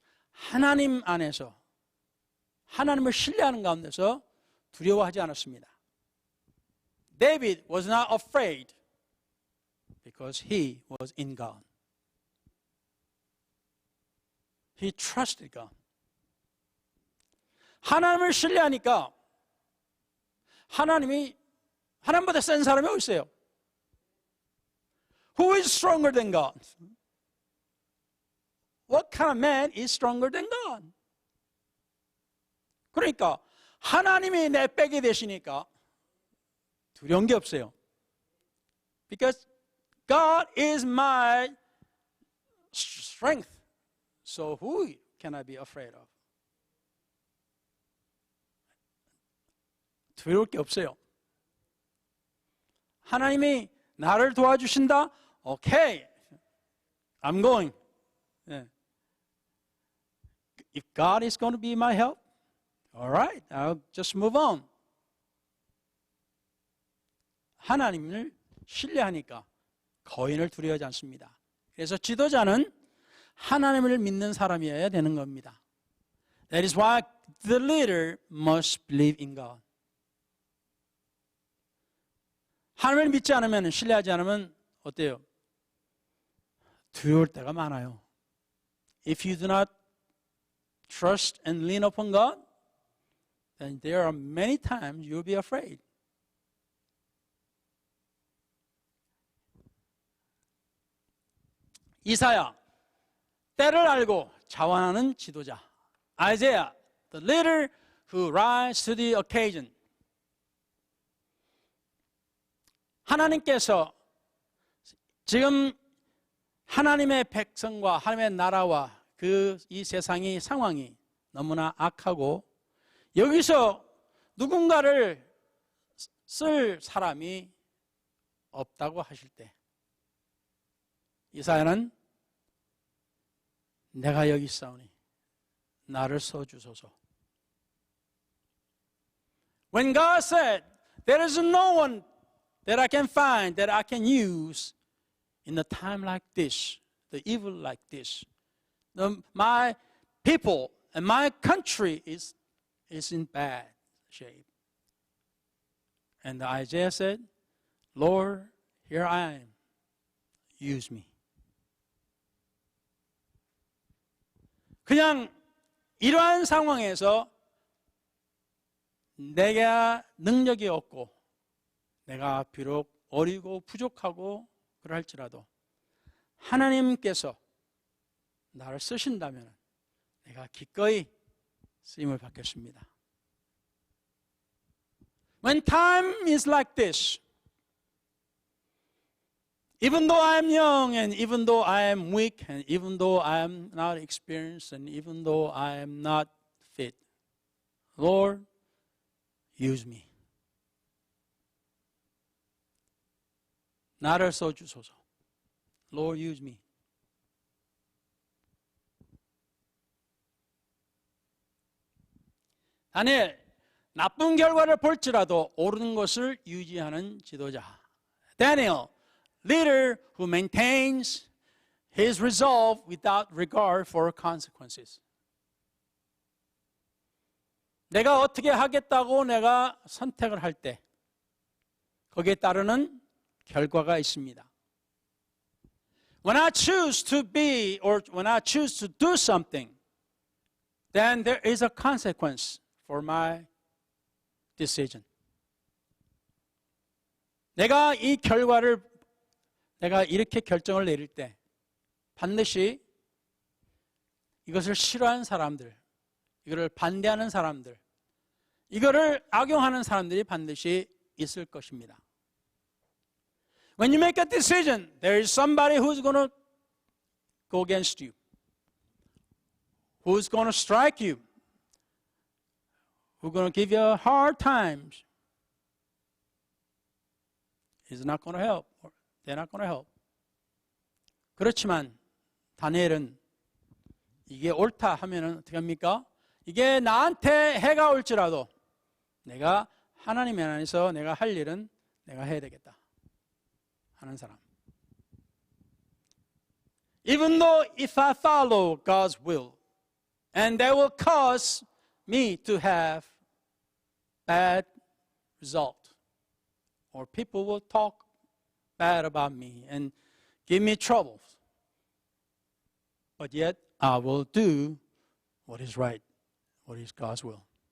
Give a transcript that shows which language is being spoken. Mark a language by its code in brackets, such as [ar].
[ko] 하나님 안에서 하나님을 신뢰하는 가운데서 두려워하지 않았습니다. [en] David was not afraid because he was in God. He trusted God. [ko] 하나님을 신뢰하니까 하나님보다 센 사람이 어디 있어요? [en] Who is stronger than God? What kind of man is stronger than God? [ko] 그러니까 하나님이 내 백이 되시니까 두려운 게 없어요. [en] Because God is my strength. So who can I be afraid of? [ko] 두려울 게 없어요. 하나님이 나를 도와주신다? [en] Okay, I'm going. If God is going to be my help, all right, I'll just move on. [ko] 하나님을 신뢰하니까 거인을 두려워하지 않습니다. 그래서 지도자는 하나님을 믿는 사람이어야 되는 겁니다. [en] That is why the leader must believe in God. [ko] 하나님을 믿지 않으면, 신뢰하지 않으면 어때요? 두려울 때가 많아요. [en] If you do not trust and lean upon God, then there are many times you'll be afraid. [ko] 이사야, 때를 알고 자원하는 지도자. [en] Isaiah, the leader who rises to the occasion. [ko] 하나님께서 지금 하나님의 백성과 하나님의 나라와 이 세상의 상황이 너무나 악하고 여기서 누군가를 쓸 사람이 없다고 하실 때 이사야는 내가 여기 있사오니 나를 써주소서. [en] When God said, there is no one that I can find, that I can use in a time like this, the evil like this. My people and my country is in bad shape. And Isaiah said, Lord, here I am. Use me. [ko] 그냥 이러한 상황에서 내가 능력이 없고 내가 비록 어리고 부족하고 그럴지라도 하나님께서 나를 쓰신다면 내가 기꺼이 쓰임을 받겠습니다. [en] When time is like this, even though I am young and even though I am weak and even though I am not experienced and even though I am not fit, Lord, use me. [ko] 나를 써주소서. [en] Lord, use me. [ko] 다니엘, 나쁜 결과를 볼지라도 옳은 것을 유지하는 지도자. [en] Daniel, leader who maintains his resolve without regard for consequences. [ko] 내가 어떻게 하겠다고 내가 선택을 할 때 거기에 따르는 결과가 있습니다. [en] When I choose to be or when I choose to do something, then there is a consequence for my decision. [ko] 내가 이 결과를 내가 이렇게 결정을 내릴 때 반드시 이것을 싫어하는 사람들, 이거를 반대하는 사람들, 이거를 악용하는 사람들이 반드시 있을 것입니다. [en] When you make a decision, there is somebody who's going to go against you, who's going to strike you, who's going to give you hard times. He's not going to help. They're not going to help. [ko] 그렇지만 다니엘은 이게 옳다 하면은 어떻게 합니까? 이게 나한테 해가 올지라도 내가 하나님 안에서 내가 할 일은 내가 해야 되겠다 하는 사람. [en] Even though if I follow God's will, and that will cause me to have bad result, or people will talk bad about me and give me troubles, but yet I will do what is right, what is God's will.